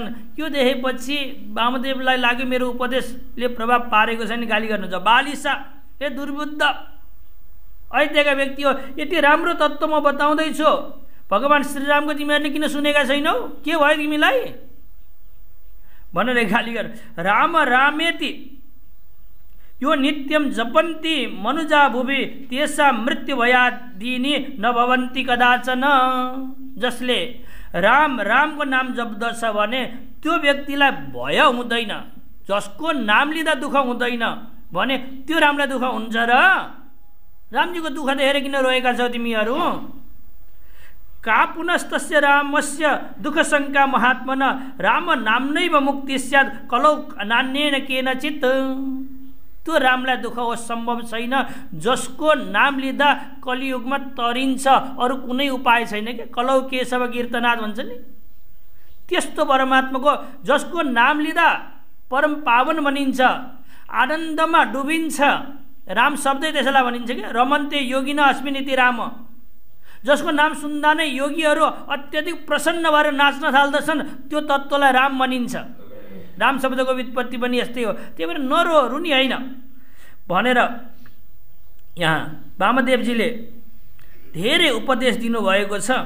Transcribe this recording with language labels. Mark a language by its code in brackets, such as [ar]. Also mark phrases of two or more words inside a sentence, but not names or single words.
[ne] यो देखेपछि वामदेवलाई लाग्यो मेरो उपदेशले प्रभाव पारेको छैन, गाली गर्नुहुन्छ, बालिसा, हे दुर्बुद्ध, अयोध्याका व्यक्ति हो, यति राम्रो तत्त्व म बताउँदैछु, भगवान् श्रीरामको तिमीहरूले किन सुनेका छैनौ, के भयो तिमीलाई भनेर गाली गर। [sa] राम रामेति यो नित्यम जपन्ति मनुजा भुवि, तेसा मृत्यु भयादिनी न भवन्ति कदाचन। [ne] जसले राम रामको नाम जप्दछ भने त्यो व्यक्तिलाई भय हुँदैन, जसको नाम लिँदा दुःख हुँदैन भने त्यो रामलाई दुःख हुन्छ र? रामजीको दुःख देखेर किन रोएका छौ तिमीहरू? [sa] का पुनस्तस्य रामस्य दुःख शङ्का महात्मन, राम नाम्नैव मुक्ति स्यात् कलौ नान्येन केनचित्। [ne] त्यो रामलाई दुःख हो सम्भव छैन, जसको नाम लिँदा कलियुगमा तरिन्छ, अरू कुनै उपाय छैन के। [sa] कलौ केशव कीर्तनाथ [ne] भन्छ नि, त्यस्तो परमात्माको जसको नाम लिँदा परम पावन बनिन्छ, आनन्दमा डुबिन्छ, राम शब्दै त्यसैलाई भनिन्छ कि [sa] रमन्ते योगिन अस्मिन् इति राम। [ne] जसको नाम सुन्दा नै योगीहरू अत्यधिक प्रसन्न भएर नाच्न थाल्दछन्, त्यो तत्त्वलाई राम भनिन्छ। राम शब्दको व्युत्पत्ति पनि यस्तै हो। त्यही भएर नरो रुनी होइन भनेर यहाँ वामदेवजीले धेरै उपदेश दिनुभएको छ।